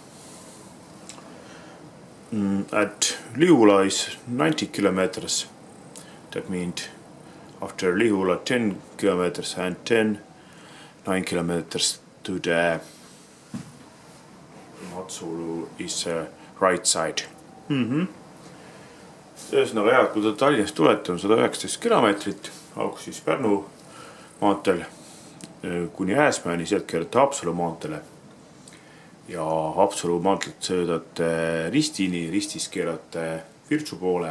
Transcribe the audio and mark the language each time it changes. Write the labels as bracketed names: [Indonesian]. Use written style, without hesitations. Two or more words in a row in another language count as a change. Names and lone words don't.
[English] At Lihula is 90 kilometers. That means after Lihula 10 kilometers and then 9 kilometers to the Matsalu is right side. [Estonian] Ühesõnaga hea, kui te Tallinnast tulete, on 119 kilomeetrit, algus siis Pärnu maanteel kuni Ääsmäeni, sealt keerate Haapsalu maanteele. Ja Haapsalu maantelt söödate Ristini, Ristis keerate Virtsu poole.